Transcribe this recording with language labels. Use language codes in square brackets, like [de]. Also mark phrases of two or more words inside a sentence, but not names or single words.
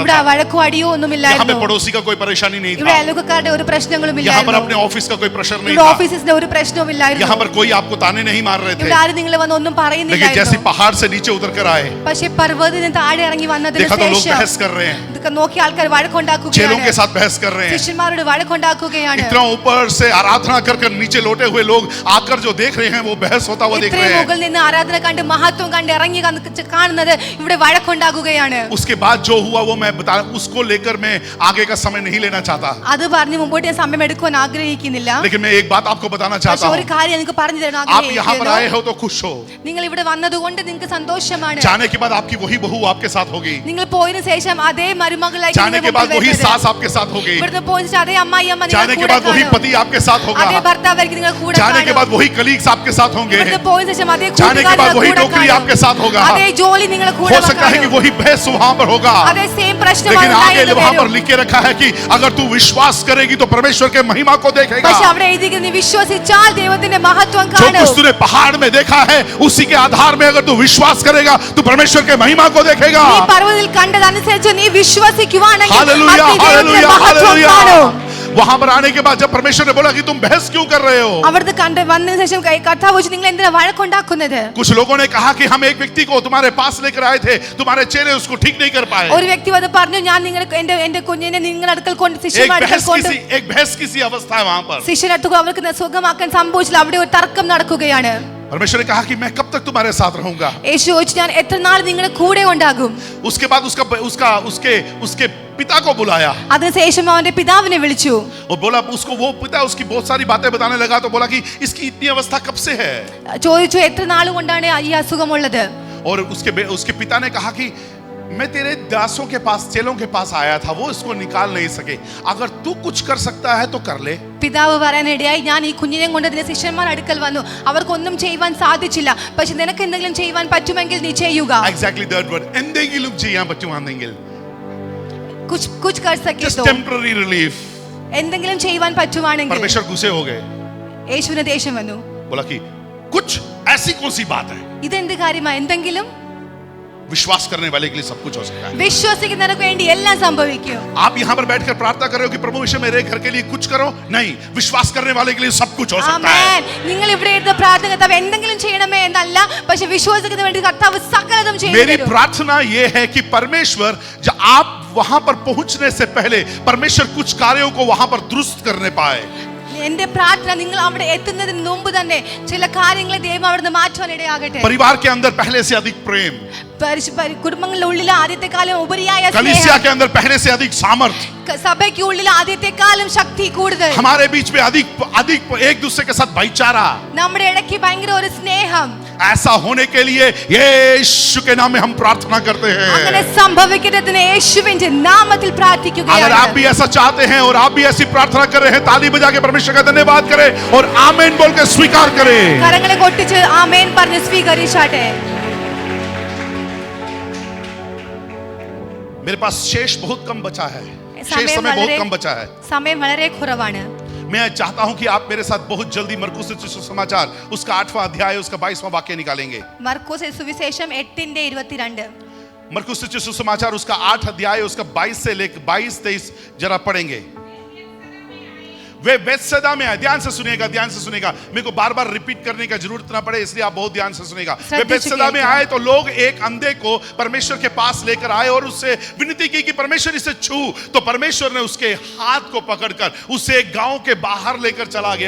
[ml] ഇവിടെ [hi] रहा था। [ml] വഴക്കോ അടിയോ [hi] यहाँ पे [ml] ഒന്നുമില്ലായിരുന്നു. [hi] पड़ोसी का कोई परेशानी नहीं [ml] ഇവിടെ [hi] था। [ml] അയൽവക്കക്കാരുടെ ഒരു പ്രശ്നങ്ങളും [hi] यहाँ पर [ml] ഇല്ലായിരുന്നു. [hi] अपने ऑफिस का कोई प्रेशर नहीं [ml] ഇവിടെ [hi] था। [ml] ഓഫീസിന്റെ ഒരു പ്രശ്നവും ഇല്ലായിരുന്നു. [hi] यहाँ पर कोई आपको ताने नहीं मार रहे थे। [ml] ഇവിടെ ആരും നിങ്ങളെ വന്ന് ഒന്നും [hi] लेकिन जैसे [ml] പറയുന്നില്ലായിരുന്നു. [hi] पहाड़ से नीचे उतर कर आए, [ml] പക്ഷേ പർവ്വതത്തിന് താഴെ ഇറങ്ങി വന്നതിന് [hi] देखा तो लोग [ml] ശേഷം [hi] बहस कर रहे हैं, [ml] ഇതൊക്കെ നോക്കി ആൾക്കാർ [hi] चेलों के [ml] വഴക്കുണ്ടാക്കുകയാണ്. [hi] साथ बहस कर रहे हैं। [ml] ശിഷ്യന്മാരോട് വഴക്കുണ്ടാക്കുകയാണ്. [hi] इतना ऊपर से आराधना कर कर नीचे लौटे हुए लोग आकर जो देख रहे हैं वो बहस होता हुआ देख रहे [ml] ഇത്രയും [hi] हैं। [ml] മുകളിൽ നിന്ന് ആരാധന കണ്ട് മഹത്വം കണ്ട് ഇറങ്ങി കാണുന്നത് ഇവിടെ വഴക്കുണ്ടാക്കുകയാണ്. [hi] उसके बाद जो हुआ वो मैं बता, उसको लेकर मैं आगे का समय नहीं लेना चाहता, [ml] അത് പറഞ്ഞ് മുമ്പോട്ട് ഞാൻ സമയം എടുക്കുവാൻ ആഗ്രഹിക്കുന്നില്ല. [hi] लेकिन मैं एक बात आपको बताना [ml] പക്ഷെ [hi] चाहता [ml] ഒരു [hi] हूँ। [ml] കാര്യം എനിക്ക് പറഞ്ഞു തരാൻ [hi] आप यहाँ पर आए [ml] ആഗ്രഹിക്കുന്നു. [hi] हो तो खुश हो, [ml] നിങ്ങൾ ഇവിടെ വന്നതുകൊണ്ട് നിങ്ങൾക്ക് സന്തോഷമാണ്. [hi] जाने के बाद आपकी वही बहू आपके साथ होगी, [ml] നിങ്ങൾ പോയതിനു ശേഷം അതേ മരുമകളായി [hi] जाने के बाद वही सास आपके साथ होगी, [ml] ഇവിടുന്ന് പോയിട്ട് അതേ അമ്മായി അമ്മ [hi] जाने के बाद वही पति आपके साथ [ml] അതേ [hi] होगा, [ml] ഭർത്താവായിരിക്കും നിങ്ങൾ കൂടെ [hi] जाने के [ml] കാണും. [hi] बाद वही कलीग्स आपके साथ होंगे, [ml] ഇവിടുന്ന് പോയതിനു ശേഷം അതേ [hi] जाने के बाद वही [ml] കൂട്ടുകാർ [hi] नौकरी आपके साथ होगा। [ml] അതേ ജോലി നിങ്ങൾ കൂടെ [hi] हो सकता है कि वही बहस वहां पर होगा, [ml] അതേ സെയിം പ്രശ്നം [hi] लेकिन आगे वहां पर लिख के रखा है कि अगर तू विश्वास करेगी तो परमेश्वर के महिमा को देखेगा। [ml] പക്ഷെ അവിടെ എഴുതിയിരിക്കുന്നത് നീ വിശ്വസിച്ചാൽ ദൈവത്തിന്റെ മഹത്വം [hi] जो [ml] കാണും. [hi] कुछ तूने पहाड़ में देखा है उसी के आधार में अगर तू विश्वास करेगा तो परमेश्वर के महिमा को देखेगा। [ml] നീ പർവ്വതത്തിൽ കണ്ടതനുസരിച്ച് നീ വിശ്വസിക്കുവാണെങ്കിൽ [hi] हालेलुया, [ml] അത് ദൈവത്തിന്റെ [hi] हालेलुया, [ml] മഹത്വം [hi] हालेलुया। [ml] കാണും. [hi] वहां पर आने के बाद जब परमेश्वर ने बोला कि तुम बहस क्यों कर रहे हो, [ml] അവിടുത്തെ വന്നതിന് ശേഷം കർത്താവ് ചോദിച്ചു, നിങ്ങൾ എന്തിനാ വഴക്കുണ്ടാക്കുന്നത്? [hi] कुछ लोगों ने कहा कि हम एक व्यक्ति को तुम्हारे पास लेकर आए थे, तुम्हारे चेले उसको ठीक नहीं कर पाए। [ml] ഒരു വ്യക്തി വന്ന് പറഞ്ഞു, ഞാൻ എന്റെ കുഞ്ഞിനെ നിങ്ങളുടെ അടുക്കൽ കൊണ്ട് ശിഷ്യന്മാരുടെ അടുക്കൽ കൊണ്ട് [hi] एक बहस किसी अवस्था है वहां पर। [ml] ശിഷ്യരടുത്ത് അവർക്ക് സുഖമാക്കാൻ സംഭവിച്ചില്ല. അവിടെ ഒരു തർക്കം നടക്കുകയാണ്. [hi] परमेश्वर ने कहा कि मैं कब तक तुम्हारे साथ रहूंगा। [ml] യേശു ചോദിച്ചു ഞാൻ എത്ര നാൾ നിങ്ങളുടെ കൂടെ ഉണ്ടാകും? [hi] उसके बाद उसके पिता को बुलाया [ml] അതിനുശേഷം അവന്റെ പിതാവിനെ വിളിച്ചു. [hi] और बोला, उसको वो पिता उसकी बहुत सारी बातें बताने लगा, तो बोला कि इसकी इतनी अवस्था कब से है। [ml] ചോദിച്ചു എത്ര നാൾ കൊണ്ടാണ് ഈ അസുഖമുള്ളത്? [hi] और उसके पिता ने कहा कि मैं तेरे दासों के पास, चेलों के पास आया था, वो इसको निकाल नहीं सके, अगर तू कुछ कर सकता है तो कर ले। [ml] പിതാവ് പറയാനിടയായി, ഞാൻ ഈ കുഞ്ഞിനെ കൊണ്ട് അതിന്റെ ശിഷ്യന്മാർ അടുക്കൽ വന്നു, അവർക്കൊന്നും ചെയ്യുവാൻ സാധിച്ചില്ല, പക്ഷെ നിനക്ക് എന്തെങ്കിലും ചെയ്യുവാൻ പറ്റുമെങ്കിൽ നീ ചെയ്യുക. [en] Exactly that word, [ml] എന്തെങ്കിലും ചെയ്യാൻ പറ്റുവാണെങ്കിൽ, [hi] कुछ कर सके just तो, [en] temporary relief. [ml] എന്തെങ്കിലും ചെയ്യുവാൻ പറ്റുവാണെങ്കിൽ. [hi] परमेश्वर गुस्से हो गए, [ml] യേശുവിന് ദേഷ്യം വന്നു. [hi] बोला कि कुछ ऐसी कौन सी बात है, [ml] ഇതെന്ത് കാര്യമാ? എന്തെങ്കിലും [hi] विश्वास करने वाले के लिए सब कुछ हो सकता है। [ml] വിശ്വസിക്കുന്നവർക്ക് വേണ്ടി എല്ലാം സംഭവിക്കും. [hi] आप यहाँ पर बैठकर प्रार्थना कर रहे हो कि प्रभु यीशु मेरे घर के लिए कुछ करो, नहीं, विश्वास करने वाले के लिए सब कुछ हो सकता है। [ml] ആമേൻ. നിങ്ങൾ ഇവിടെ ഇരുന്ന് പ്രാർത്ഥന കർത്താവ് എന്തെങ്കിലും ചെയ്യണമേ എന്നല്ല, പക്ഷെ വിശ്വസിക്കുന്ന വേണ്ടി കർത്താവ് സകലതും ചെയ്തു [hi] मेरी [ml] തരും. [hi] प्रार्थना ये है कि परमेश्वर, जब आप वहां पर पहुंचने से पहले परमेश्वर कुछ कार्यों को वहां पर दुरुस्त करने पाए। [ml] എന്റെ പ്രാർത്ഥന നിങ്ങൾ അവിടെ എത്തുന്നതിന് മുമ്പ് തന്നെ ചില കാര്യങ്ങളെ ദൈവം അവിടുന്ന് മാറ്റുവാൻ ഇടയാകട്ടെ. [hi] परिवार के अंदर पहले से अधिक प्रेम, [ml] കുടുംബങ്ങളുടെ ഉള്ളിൽ ആദ്യത്തെക്കാലം ഉപരിയായ [hi] कलीसिया के अंदर पहले से अधिक सामर्थ, [ml] സഭയ്ക്ക് ഉള്ളിൽ ആദ്യത്തെക്കാലം ശക്തി കൂടുതൽ, [hi] हमारे बीच में अधिक एक दूसरे के साथ भाईचारा, [ml] നമ്മുടെ ഇടയ്ക്ക് ഭയങ്കര ഒരു സ്നേഹം. [hi] ऐसा होने के लिए यीशु के नाम में हम प्रार्थना करते [ml] അങ്ങനെ [hi] हैं। [ml] സംഭവിക്കുന്നതിന് യേശുവിന്റെ നാമത്തിൽ [hi] अगर [ml] പ്രാർത്ഥിക്കുകയാണ്. [hi] आप भी ऐसा चाहते हैं और आप भी ऐसी प्रार्थना कर रहे हैं, ताली बजा के परमेश्वर का धन्यवाद करें और आमीन बोल के स्वीकार करें। [ml] കരങ്ങളെ കൊട്ടിച്ച് ആമേൻ പറഞ്ഞ് സ്വീകരിച്ചാട്ടെ. [hi] मेरे पास शेष बहुत कम बचा है, शेष समय बहुत कम बचा है। [ml] സമയം വളരെ കുറവാണ്. [hi] मैं चाहता हूं कि आप मेरे साथ बहुत जल्दी मरकुस सुसमाचार उसका 8वां अध्याय उसका 22वां वाक्य निकालेंगे। [ml] മർക്കോസ് സുവിശേഷം 8:22. [hi] मरकुस सुसमाचार उसका 8 अध्याय उसका 22 से लेकर 22-23 जरा पढ़ेंगे। वे बेतसैदा में, ध्यान से सुनिएगा, ध्यान से सुनिएगा, मेरे को बार बार रिपीट करने का जरूरत ना पड़े, इसलिए आप बहुत ध्यान से सुनिएगा। वे बेतसैदा में आए तो लोग एक अंधे को परमेश्वर के पास लेकर आए और उससे विनती की कि परमेश्वर इसे छू, तो परमेश्वर ने उसके हाथ को पकड़कर उसे गांव के बाहर लेकर चला गया।